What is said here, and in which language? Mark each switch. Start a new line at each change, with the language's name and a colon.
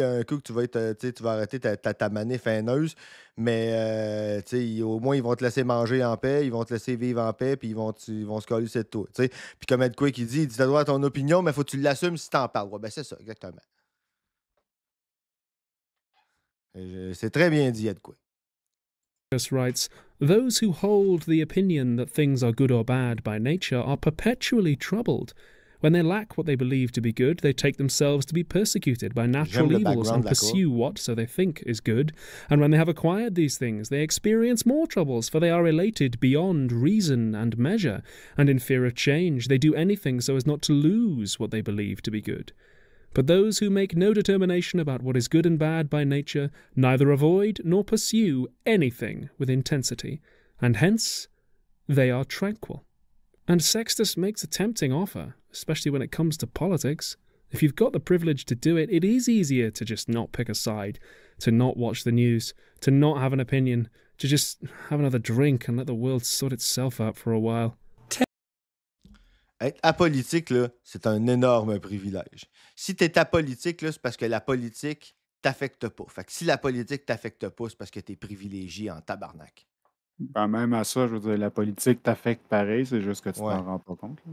French: Un coup que tu vas arrêter ta manif haineuse, mais au moins, ils vont te laisser manger en paix, ils vont te laisser vivre en paix, puis ils vont se coller cette toi. Puis comme Ed Quick, il dit, tu as droit à ton opinion, mais faut que tu l'assumes si tu en parles. Ouais, ben c'est ça, exactement. C'est très bien dit, Ed Quick.
English: Writes, those who hold the opinion that things are good or bad by nature are perpetually troubled. When they lack what they believe to be good, they take themselves to be persecuted by natural evils and pursue what, so they think, is good. And when they have acquired these things, they experience more troubles, for they are elated beyond reason and measure. And in fear of change, they do anything so as not to lose what they believe to be good. But those who make no determination about what is good and bad by nature neither avoid nor pursue anything with intensity, and hence they are tranquil. And Sextus makes a tempting offer, especially when it comes to politics. If you've got the privilege to do it, it is easier to just not pick a side, to not watch the news, to not have an opinion, to just have another drink and let the world sort itself out for a while.
French: Être apolitique, là, c'est un énorme privilège. Si tu es apolitique, là, c'est parce que la politique t'affecte pas. Fait que si la politique t'affecte pas, c'est parce que tu es privilégié en tabarnak. Ben, même à ça, je veux dire, la politique t'affecte pareil, c'est juste que tu t'en rends pas compte.